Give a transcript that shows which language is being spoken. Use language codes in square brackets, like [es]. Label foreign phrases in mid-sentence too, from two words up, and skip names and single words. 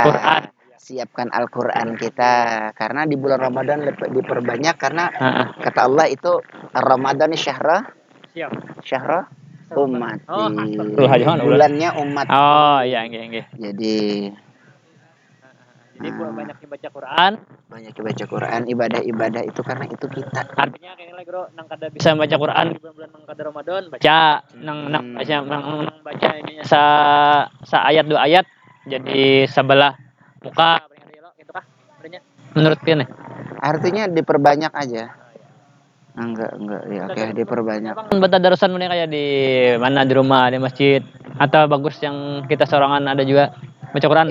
[id] Siapkan Al-Qur'an kita karena di bulan Ramadan diperbanyak karena kata Allah itu Ramadan [ar] شهر الأمة. [id] Bulannya umat. Oh iya. Jadi banyak baca Quran. Banyak baca Quran, ibadah itu karena itu kita. Artinya kayaknya Bro, [bjn] nang kada bisa baca Quran di bulan nang kada Ramadan, baca baca ininya sa ayat 2 ayat jadi sebelah muka gitu kah? [id] Menurut kalian? Artinya diperbanyak aja. Enggak ya oke, diperbanyak. Baca darusan mana kayak di mana, di rumah, di masjid, atau bagus yang kita sorangan ada juga baca Quran?